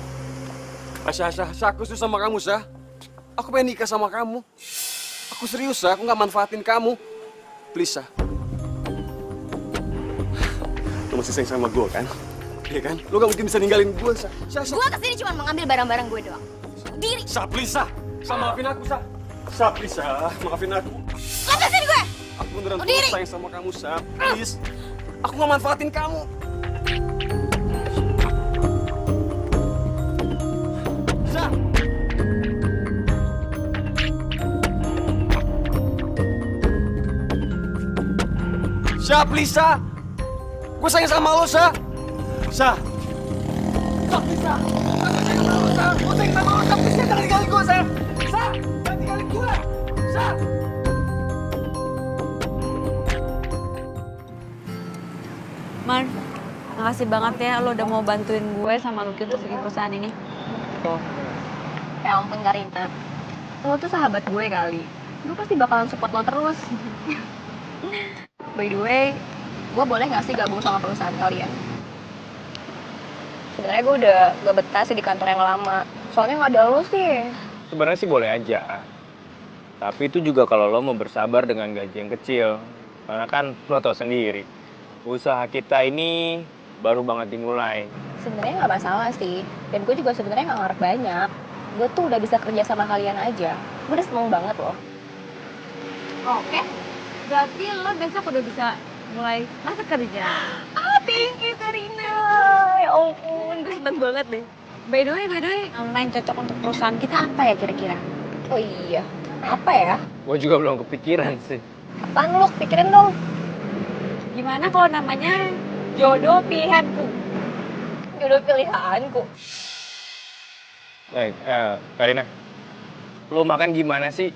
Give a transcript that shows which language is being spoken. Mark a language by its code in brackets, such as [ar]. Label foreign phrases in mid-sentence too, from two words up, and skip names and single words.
[id] Syah, aku serius sama kamu, Syah. Aku pengen nikah sama kamu. Aku serius, Syah. Aku nggak manfaatin kamu. Please, Syah. Lu lo masih sayang sama gue kan? Iya kan? Lo gak mungkin bisa ninggalin gue, Sa. Gue kesini cuma mau ngambil barang-barang gue doang. Diri. Sa, please, Sa. Sa, maafin aku, Sa. Sa, please, Sa. Maafin aku. Lepasin gue! Aku beneran tulus sayang sama kamu, Sa. Please. Aku gak manfaatin kamu. Sa! Sa, please, Sa. Gue sayang sama lo, Sa. Sa. Sa, please, Sa. Gue sayang sama lo, Sa. Please, Sa. Jangan tinggalin gue, Sa. Sa, jangan tinggalin gue. Sa. Man, makasih banget ya lo udah mau bantuin gue sama Lucky untuk bikin perusahaan ini. Ya ampun Karina, lo tuh sahabat gue kali. Gue pasti bakalan support lo terus. [en] By the way, [id] gue boleh gak sih gabung sama perusahaan kalian? Sebenarnya gue udah gak betah sih di kantor yang lama. Soalnya gak ada lo sih. Sebenarnya sih boleh aja. Tapi itu juga kalau lo mau bersabar dengan gaji yang kecil. Karena kan lo tau sendiri, usaha kita ini baru banget dimulai. Sebenarnya gak masalah sih. Dan gue juga sebenarnya gak ngarep banyak. Gue tuh udah bisa kerja sama kalian aja. Gue udah seneng banget loh. Oke, berarti lo besok udah bisa mulai masuk kerja. [en] Thank you Karina. [id] Ya ampun, gue seneng banget deh. [en] By the way, [id] yang cocok untuk perusahaan kita apa ya kira-kira? Oh iya, apa ya? Gue juga belum kepikiran sih. Apaan lo? Pikirin dong. Gimana kalau namanya jodoh pilihanku? Jodoh pilihanku. Karina, lo makan gimana sih?